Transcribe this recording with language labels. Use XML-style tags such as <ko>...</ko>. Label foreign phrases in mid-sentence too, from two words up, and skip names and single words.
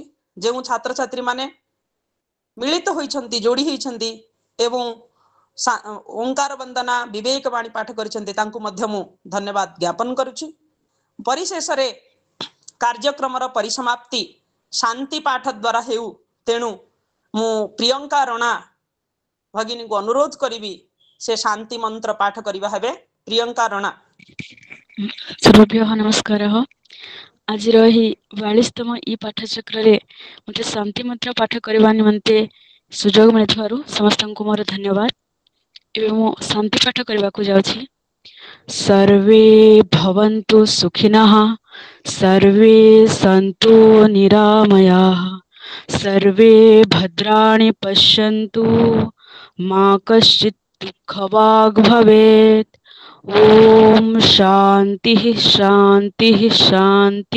<or>ଯେଉଁ ଛାତ୍ରଛାତ୍ରୀମାନେ ମିଳିତ ହୋଇଛନ୍ତି, ଯୋଡ଼ି ହୋଇଛନ୍ତି ଏବଂ ଓଙ୍କାର ବନ୍ଦନା ବିବେକ ବାଣୀ ପାଠ କରିଛନ୍ତି, ତାଙ୍କୁ ମଧ୍ୟ ମୁଁ ଧନ୍ୟବାଦ ଜ୍ଞାପନ କରୁଛି। ପରିଶେଷରେ କାର୍ଯ୍ୟକ୍ରମର ପରିସମାପ୍ତି ଶାନ୍ତି ପାଠ ଦ୍ୱାରା ହେଉ, ତେଣୁ ମୁଁ ପ୍ରିୟଙ୍କା ରଣା ଭଗିନୀଙ୍କୁ ଅନୁରୋଧ କରିବି ସେ ଶାନ୍ତି ମନ୍ତ୍ର ପାଠ କରିବା ହେବେ। ପ୍ରିୟଙ୍କା ରଣା।</or> <sa>सर्वेभ्यः नमस्कारः।</sa> <or>आजिर ଏହି 42ତମ ଇ ପାଠଚକ୍ରରେ ମୋତେ ଶାନ୍ତି ମନ୍ତ୍ର ପାଠ କରିବା ନିମନ୍ତେ ସୁଯୋଗ ମିଳିଥିବାରୁ ସମସ୍ତଙ୍କୁ ମୋର ଧନ୍ୟବାଦ। ଏବେ ମୁଁ ଶାନ୍ତି ପାଠ କରିବାକୁ ଯାଉଛି।</or> <sa>सर्वे भवन्तु सुखिनः, सर्वे सन्तु निरामयाः, सर्वे भद्राणि पश्यन्तु, मा कश्चित् दुःखभाग् भवेत्। ओम शांति शांति शांति।</sa>